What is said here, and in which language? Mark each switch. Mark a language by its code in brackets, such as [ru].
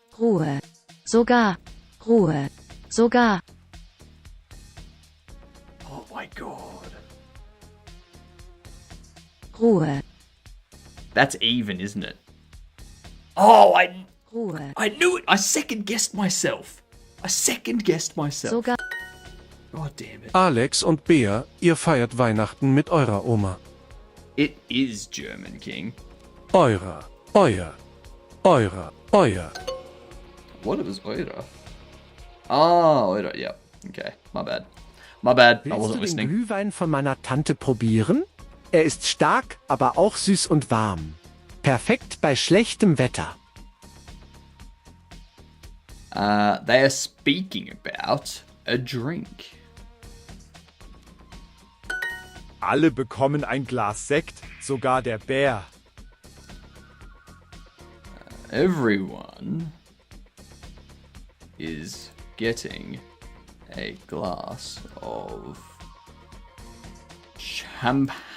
[de] Ruhe. Sogar. Ruhe. Sogar. [en] Oh my god. [de] Ruhe. [en] That's even, isn't it? Oh, [de] Ruhe. [en] I knew it. I second guessed myself. [de] Sogar. [en] God damn it. [de] Alex und Bea, ihr feiert Weihnachten mit eurer Oma. [en] It is German, King. [de] Eurer, euer, eurer, euer. [en] What was Eura? Oh, Eura, yeah. Okay, my bad. I [de] Willst [en] wasn't [de] du den [en] listening. [de] Glühwein von meiner Tante probieren? Er ist stark, aber auch süß und warm. Perfekt bei schlechtem Wetter. [en] They are speaking about a drink. [de] Alle bekommen ein Glas Sekt, sogar der Bär. [en] Everyone is getting a glass of champagne.